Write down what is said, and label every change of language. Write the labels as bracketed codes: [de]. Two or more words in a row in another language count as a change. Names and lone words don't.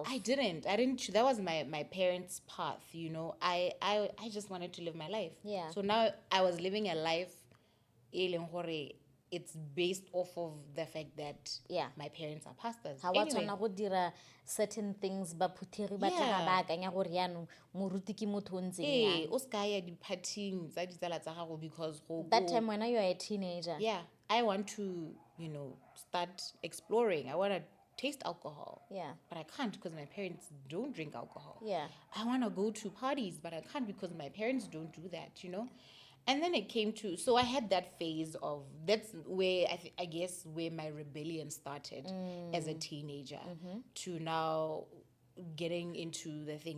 [en] I didn't. That was my parents' path, I just wanted to live my life. Yeah. So now I was living a life, it's based off of the fact that my parents are pastors. How Anyway, [tn] go dira [en] certain things [tn] ba phuthegi ba tla ba akanya gore yaanong moruti ke motho o ntseng yang. o ska ya di-partying tsa ditsala tsa gago because [en] That time when you are a teenager. yeah, I want to, start exploring. I want to taste alcohol. Yeah. But I can't because my parents don't drink alcohol. Yeah. I want to go to parties, but I can't because my parents don't do that, And then it came to, so I had that phase of, that's where I guess where my rebellion started as a teenager to now getting into the thing.